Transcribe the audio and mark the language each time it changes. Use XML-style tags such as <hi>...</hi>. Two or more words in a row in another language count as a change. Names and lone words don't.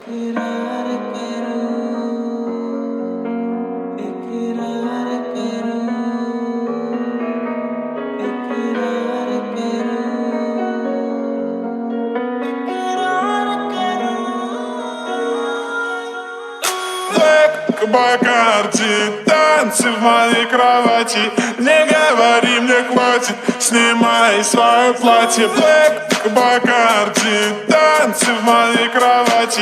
<hi>इकरार करो, इकरार करो, इकरार करो, इकरार करो.</hi> <ru>Black Бакарди, танцы в моей кровати. Не говори, мне хватит, снимай свое платье. Black Бакарди, танцы в моей кровати.</ru>